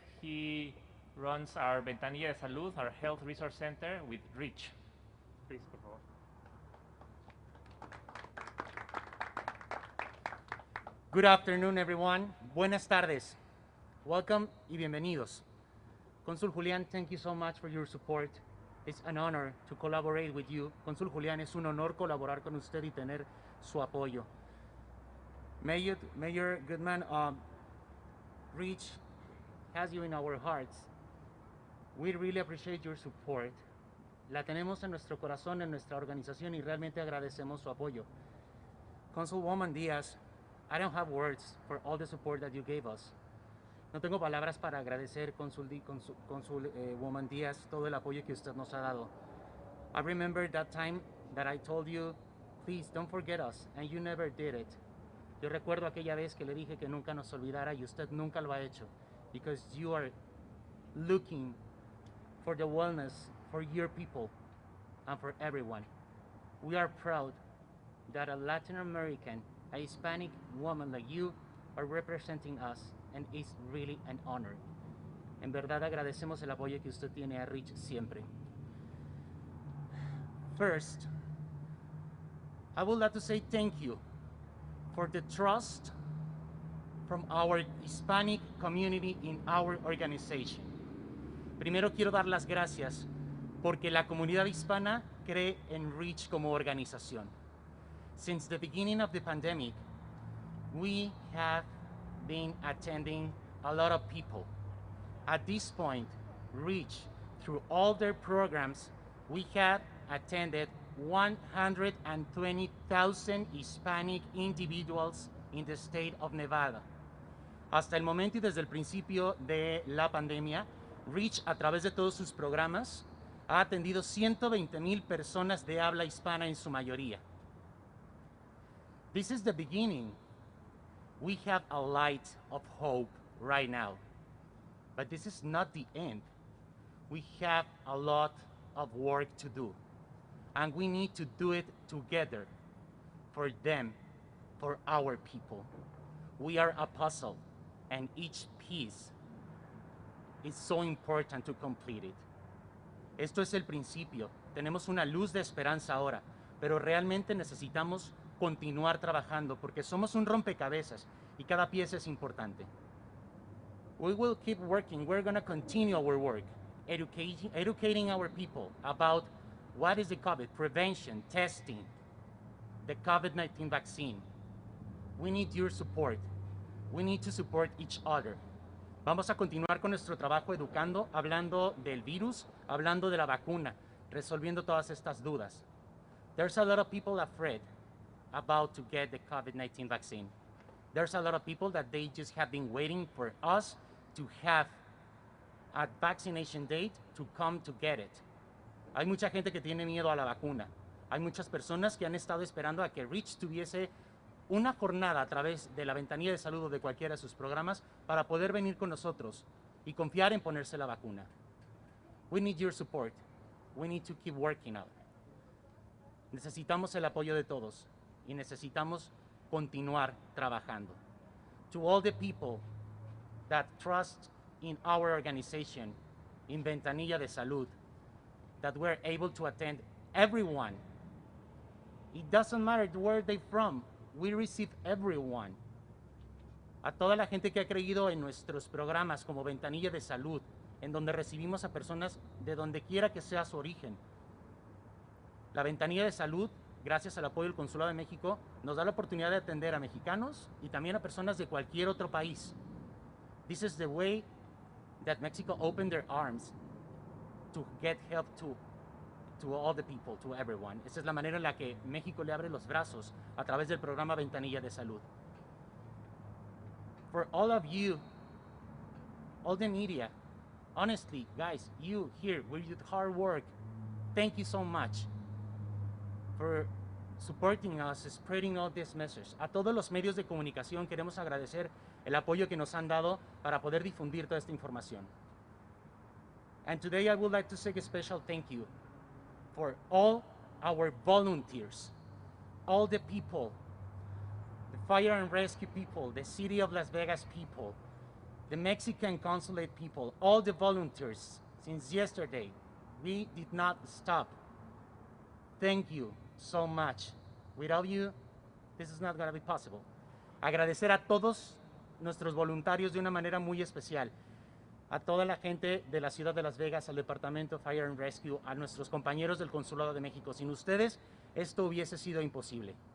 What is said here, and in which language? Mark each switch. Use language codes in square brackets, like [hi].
[en] He runs our Ventanilla de Salud, our Health Resource Center with REACH. Please, [es] por favor. [en] Good afternoon, everyone. [es] Buenas tardes. [en] Welcome [es] y bienvenidos. [en] Consul Julián, thank you so much for your support. It's an honor to collaborate with you. [es] Consul Julián, es un honor colaborar con usted y tener su apoyo. [en] Mayor Goodman, REACH has you in our hearts. We really appreciate your support. [es] La tenemos en nuestro corazón, en nuestra organización y realmente agradecemos su apoyo. [en] Councilwoman Diaz, I don't have words for all the support that you gave us. [es] No tengo palabras para agradecer, Consulwoman Diaz, todo el apoyo que usted nos ha dado. [en] I remember that time that I told you please don't forget us, and you never did it. [es] Yo recuerdo aquella vez que le dije que nunca nos olvidara y usted nunca lo ha hecho, [en] because you are looking for the wellness for your people and for everyone. We are proud that a Latin American, a Hispanic woman like you are representing us, and it's really an honor. [es] En verdad agradecemos el apoyo que usted tiene a Reach siempre. [en] First, I would like to say thank you for the trust from our Hispanic community in our organization. [es] Primero quiero dar las gracias porque la comunidad hispana cree en Reach como organización. [en] Since the beginning of the pandemic, we have been attending a lot of people. At this point, Reach, through all their programs, we have attended 120,000 Hispanic individuals in the state of Nevada. [es] Hasta el momento y desde el principio de la pandemia, Reach, a través de todos sus programas, ha atendido 120,000 personas de habla hispana en su mayoría. [en] This is the beginning. We have a light of hope right now. But this is not the end. We have a lot of work to do. And we need to do it together for them, for our people. We are a puzzle, and each piece is so important to complete it. [es] Esto es el principio. Tenemos una luz de esperanza ahora, pero realmente necesitamos continuar trabajando porque somos un rompecabezas y cada pieza es importante. [en] We will keep working. We're going to continue our work, educating our people about what is the COVID, prevention, testing, the COVID-19 vaccine. We need your support. We need to support each other. [es] Vamos a continuar con nuestro trabajo educando, hablando del virus, hablando de la vacuna, resolviendo todas estas dudas. [en] There's a lot of people afraid about to get the COVID-19 vaccine. There's a lot of people that they just have been waiting for us to have a vaccination date to come to get it. [es] Hay mucha gente que tiene miedo a la vacuna. Hay muchas personas que han estado esperando a que Reach tuviese una jornada a través de la ventanilla de salud o de cualquiera de sus programas para poder venir con nosotros y confiar en ponerse la vacuna. [en] We need your support. We need to keep working out. [es] Necesitamos el apoyo de todos y necesitamos continuar trabajando. [en] To all the people that trust in our organization, in Ventanilla de Salud, that we're able to attend everyone. It doesn't matter where they're from. We receive everyone. [es] A toda la gente que ha creído en nuestros programas como Ventanilla de Salud, en donde recibimos a personas de donde quiera que sea su origen. La Ventanilla de Salud, gracias al apoyo del Consulado de México, nos da la oportunidad de atender a mexicanos y también a personas de cualquier otro país. [en] This is the way that Mexico opened their arms to get help to all the people, to everyone. [es] Esa es la manera en la que México le abre los brazos a través del programa Ventanilla de Salud. [en] For all of you, all the media, honestly, guys, you here with your hard work, thank you so much for supporting us, spreading all this message. [es] A todos los medios de comunicación queremos agradecer el apoyo que nos han dado para poder difundir toda esta información. [en] And today I would like to say a special thank you for all our volunteers, all the people, the fire and rescue people, the city of Las Vegas people, the Mexican Consulate people, all the volunteers since yesterday. We did not stop. Thank you so much. Without you, this is not going to be possible. [es] Agradecer a todos nuestros voluntarios de una manera muy especial. A toda la gente de la ciudad de Las Vegas, al Departamento Fire and Rescue, a nuestros compañeros del Consulado de México. Sin ustedes, esto hubiese sido imposible.